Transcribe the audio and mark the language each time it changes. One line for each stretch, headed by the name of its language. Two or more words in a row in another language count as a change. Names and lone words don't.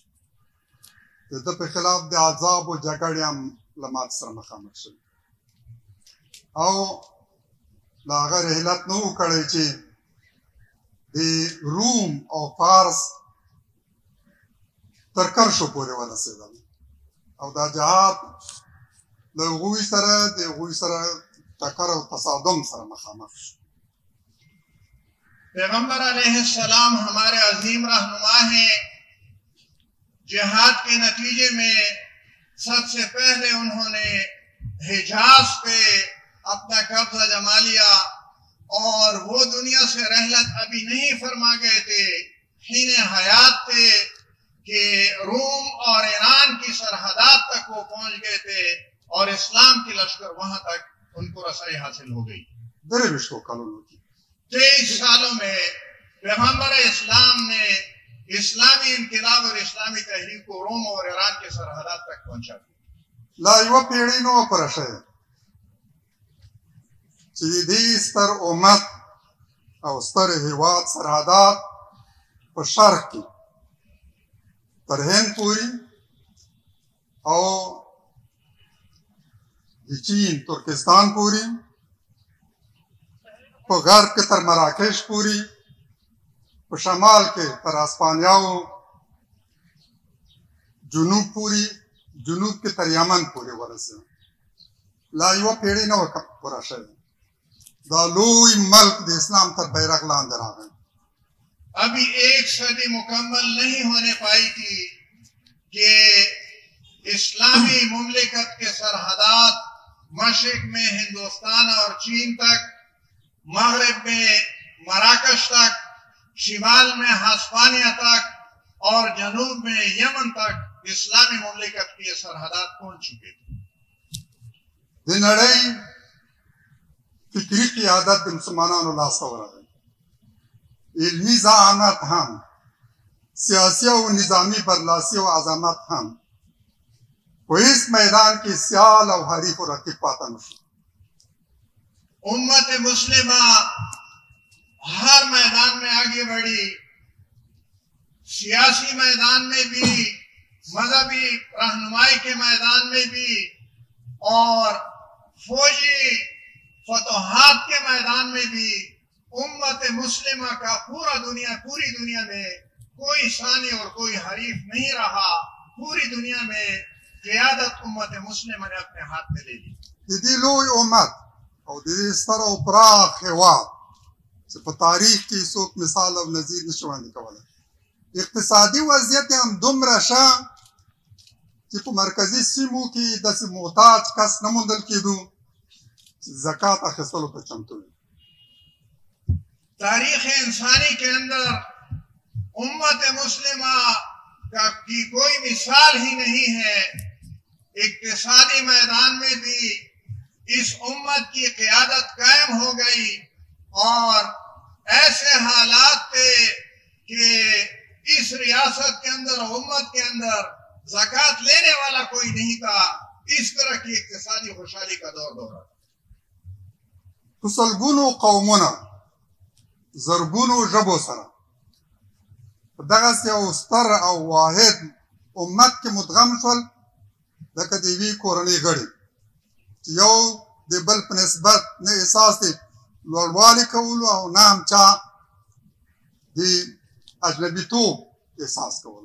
Pashto: د ده په خلاف د عذاب و جګړې هم له مات سره مخامخ شوي، او د هغه رحلت نه و کړی چې د روم او فارس تر کرشو پورې ورسېدل، او دا جهاد له هغوی سره ټکر او تصادم سره مخامخ شو.
Urdu: پیغمبر
Arabic: علیہ السلام
Urdu: ہمارے عظیم رہنما ہیں. جہاد کے نتیجے میں سب سے پہلے انہوں نے حجاز پہ اپنا قبضہ جما لیا، اور وہ دنیا سے رحلت ابھی نہیں فرما گئے تھے، حین حیات تھے کہ روم اور ایران کی سرحدات تک وہ پہنچ گئے تھے، اور اسلام کی لشکر وہاں تک ان کو رسائی حاصل ہو گئی. 23 سالوں میں پیغمبر اسلام نے اسلامی انقلاب اور اسلامی تحریک کو روم اور ایران کے سرحدات تک پہنچا دیا.
Pashto: لا یوه پیړۍ نه وه پوره شوې چې د دې ستر امت او ستر هېواد سرحدات په شرق کې تر هند پورې او د چین ترکستان پورې، په غرب کې تر مراکش پورې، په شمال کې تر اسپانیاو، جنوب کې تر یمن پورې ورسېد. لا یوه پیړۍ نه وه پوره شوې. دا لوی ملک د اسلام تر بیرغ لاندې راغی.
Urdu: ابھی 1 صدی مکمل نہیں ہونے پائی تھی کہ اسلامی مملکت کے سرحدات مشرق میں ہندوستان اور چین تک، مغرب میں مراکش تک، شمال میں ہسپانیہ تک، اور جنوب میں یمن تک اسلامی مملکت کی سرحدات پہنچ چکے تھے.
Pashto: د نړۍ فکري قیادت د مسلمانانو لاسته ورغی. علمي ذہانت هم، سیاسي او نظامی برلاسی او عظمت هم په هیڅ میدان کې سیال او حریف و رقیب پاتې نه شو.
Urdu: امت مسلمہ ہر میدان میں آگے بڑھی، سیاسی میدان میں بھی، مذہبی رہنمائی کے میدان میں بھی، اور فوجی فتوحات کے میدان میں بھی. امت مسلمہ کا پوری دنیا میں کوئی ثانی اور کوئی حریف نہیں رہا. پوری دنیا میں قیادت امت مسلمہ نے اپنے ہاتھ میں لے لی.
Pashto: د دې لوی امت او د دې ستر او پراخ هېواد چې په تاریخ کې څوک مثال او نظیر نشي وړاندې کولی، اقتصادي وضعیت یې هم دومره ښه چې په مرکزي سیمو کې داسې محتاج کس نه موندل کېدو چې زکات اخیستلو ته چمتو وي.
Urdu: تاریخ انسانی کے اندر امت مسلمہ کی کوئی مثال ہی نہیں ہے. اقتصادی میدان میں بھی اس امت کی قیادت قائم ہو گئی، اور ایسے حالات تھے کہ اس ریاست کے اندر، امت کے اندر زکات لینے والا کوئی نہیں تھا. اس طرح کی اقتصادی خوشحالی کا دور تھا.
Pashto: په سلګونو قومونه، زرګونو ژبو سره په دغسې یو ستر او واحد امت کې مدغم شول، لکه د یوې کورنۍ غړي چې یو د بل په نسبت نه احساس د لوړوالي کولو او نه هم چا د اجنبیتوب احساس کول.